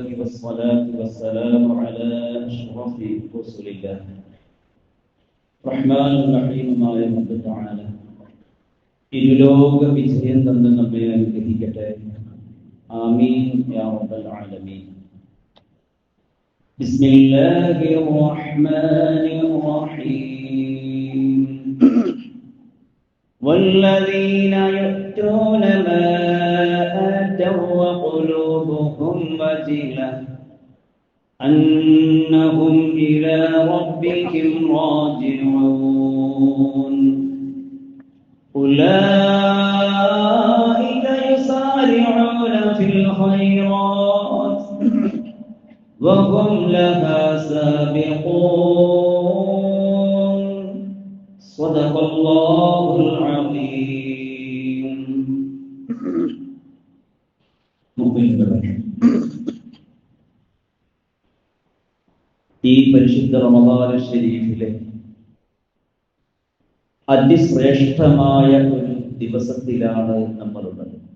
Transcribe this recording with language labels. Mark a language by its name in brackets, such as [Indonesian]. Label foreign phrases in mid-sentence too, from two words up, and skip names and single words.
[Arabic] والصلاة والسلام على أشرف رسل الله [Malayalam] റഹ്മാൻ റഹീമായ റബ്ബ് തആല ഇരുലോക വിജയം തന്ന് നമ്മെ അനുഗ്രഹിക്കട്ടെ. [Arabic] آمين يا رب العالمين. بسم الله الرحمن الرحيم. والذين يؤتون ما آتوا وقلوبهم وجلة أنهم إلى ربهم راجعون أولئك يسارعون في الخيرات وهم لها سابقون صدق الله العظيم. [Malayalam] ഈ പരിശുദ്ധ റമദാൻ ശരീഫിലെ അതിശ്രേഷ്ഠമായ ഒരു ദിവസത്തിലാണ് നമ്മളുള്ളത്.